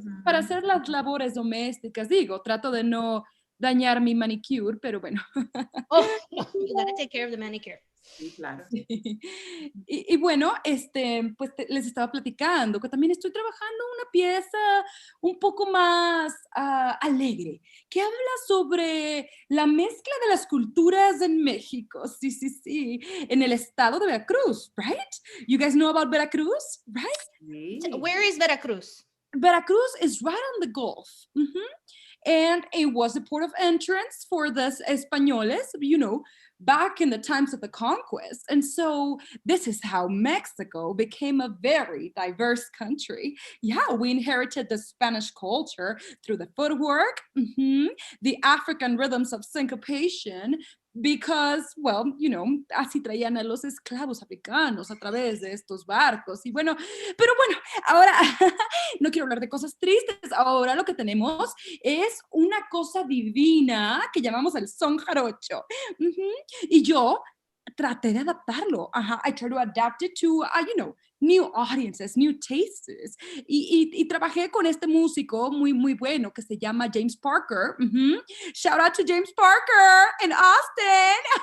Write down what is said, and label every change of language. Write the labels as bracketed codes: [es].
[es] Para hacer las labores domésticas, digo, trato de no dañar mi manicure, pero bueno. [en] Oh, no, you gotta take care of the manicure. [es] Sí, claro. Y bueno, pues les estaba platicando que también estoy trabajando una pieza un poco más alegre, que habla sobre la mezcla de las culturas en México. Sí, en el estado de Veracruz, right? [en] You guys know about Veracruz, right? [es] Sí. [en] Where is Veracruz? Veracruz is right on the Gulf. And it was the port of entrance for the Españoles, back in the times of the conquest. And so this is how Mexico became a very diverse country. Yeah, we inherited the Spanish culture through the footwork, the African rhythms of syncopation, because, well, [es] así traían a los esclavos africanos a través de estos barcos. Y bueno, pero bueno, ahora no quiero hablar de cosas tristes. Ahora lo que tenemos es una cosa divina que llamamos el son jarocho. Y yo traté de adaptarlo. [en] I try to adapt it to, new audiences, new tastes. [es] Y trabajé con este músico muy, muy bueno que se llama James Parker. [en] Shout out to James Parker in Austin.